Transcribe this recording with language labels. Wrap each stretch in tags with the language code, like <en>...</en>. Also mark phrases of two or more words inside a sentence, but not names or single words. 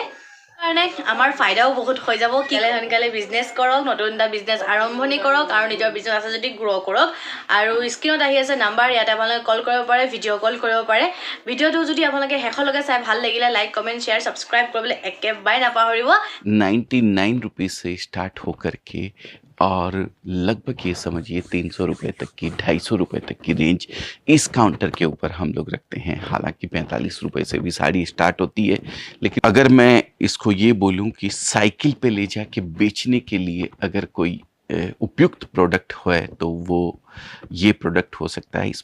<as>কাৰণে আমাৰ ফাইদাও বহুত হৈ যাব। সোনকালে বিজনেছ কৰক, নতুন এটা বিজনেছ আৰম্ভণি কৰক, আৰু নিজৰ বিজনেছ আছে যদি গ্ৰ' কৰক। আৰু স্ক্ৰীণত আহি আছে নাম্বাৰ, ইয়াতে আপোনালোকে কল কৰিব পাৰে, ভিডিঅ' কল কৰিব পাৰে। ভিডিঅ'টো যদি আপোনালোকে শেষলৈকে চাই ভাল লাগিলে, লাইক, কমেণ্ট, শ্বেয়াৰ, ছাবস্ক্ৰাইব কৰিবলৈ একেবাৰে নাপাহৰিব।</as> <hi>99 रुपये से स्टार्ट होकर के और लगभग ये समझिए 300 रुपये तक की, 250 रुपये तक की रेंज इस काउंटर के ऊपर हम लोग रखते हैं। हालांकि 45 रुपये से भी साड़ी स्टार्ट होती है, लेकिन अगर मैं इसको ये बोलूं कि साइकिल पे ले जाके बेचने के लिए अगर कोई उपयुक्त प्रोडक्ट है, तो वो ये प्रोडक्ट हो सकता है।</hi>